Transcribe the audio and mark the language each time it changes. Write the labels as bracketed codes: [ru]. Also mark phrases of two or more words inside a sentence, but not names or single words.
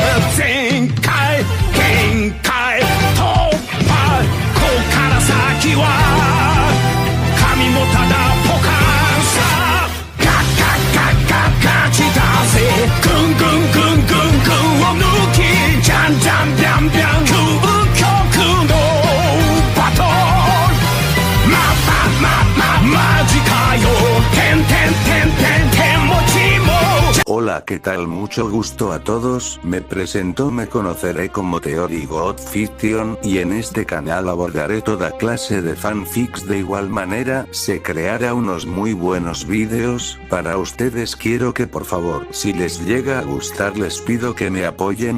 [ja] ー全開限界突破こっから先は神もただポカンさガッガッガッガッガチだぜグングングングングンを抜きジャンジャンビャンビャン究極のバトルマジかよてんてんてんてんてんもちも。 [es] Hola, ¿qué tal? Mucho gusto a todos, me presento, me conoceré como Theory God Fiction, y en este canal abordaré toda clase de fanfics. De igual manera, se creará unos muy buenos vídeos, para ustedes. Quiero que por favor, si les llega a gustar les pido que me apoyen.